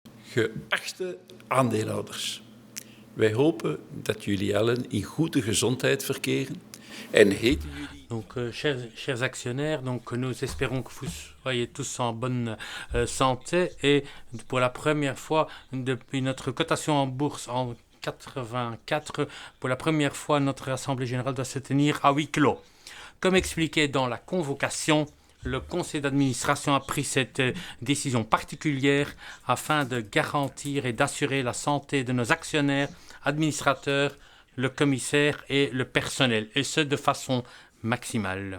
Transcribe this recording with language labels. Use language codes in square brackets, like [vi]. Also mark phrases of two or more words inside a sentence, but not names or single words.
[nl] Geachte aandeelhouders, wij hopen dat jullie allen in goede gezondheid verkeren en heten jullie... [fr] Donc, chers actionnaires, donc, nous espérons que vous soyez tous en bonne santé et pour la première fois depuis notre cotation en bourse en 84, pour la première fois, notre Assemblée générale doit se tenir à huis clos. Comme expliqué dans la convocation, le conseil d'administration a pris cette décision particulière afin de garantir et d'assurer la santé de nos actionnaires, administrateurs, le commissaire et le personnel, et ce de façon maximale.